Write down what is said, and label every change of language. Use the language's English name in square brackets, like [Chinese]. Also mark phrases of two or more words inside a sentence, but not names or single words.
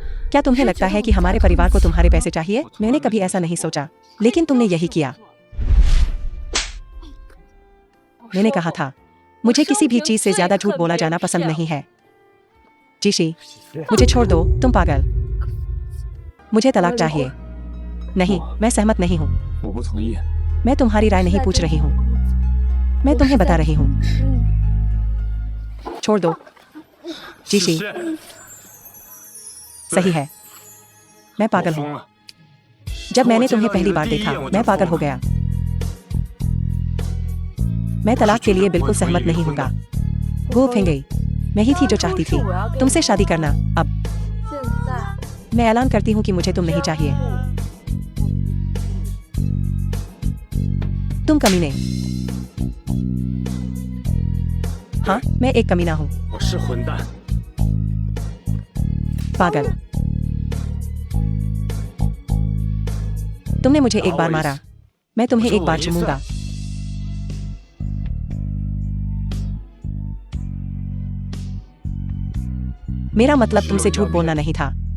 [Hindi] क्या तुम्हें लगता है कि हमारे परिवार को तुम्हारे पैसे चाहिए? मैंने कभी ऐसा नहीं सोचा लेकिन तुमने यही किया। मैंने कहा था मुझे किसी भी चीज से ज्यादा झूठ बोला जाना पसंद नहीं है। जीशी मुझे छोड़ दो तुम पागल। मुझे तलाक चाहिए। नहीं मैं सहमत नहीं हूँ। [Chinese] 我不同意。 [Hindi] मैं तुम्हारी राय नहीं पूछ रही हूँ। मैं तुम्हें बता रही हूँ। छोड़ दो जीशी। सही है मैं पागल हूँ। जब मैंने तुम्हें पहली बार देखा मैं पागल हो गया। मैं तलाक के लिए बिल्कुल सहमत नहीं होगा। गो फेंगे मैं ही थी जो चाहती थी तुमसे शादी करना। अब मैं ऐलान करती हूँ कि मुझे तुम नहीं चाहिए। तुम कमीने। हाँ मैं एक कमीना हूँ। [Chinese] 我是混蛋。 [Hindi] पागल। तुमने मुझे एक बार मारा। मैं तुम्हें एक बार चूमूंगा। मेरा मतलब तुमसे झूठ बोलना नहीं था।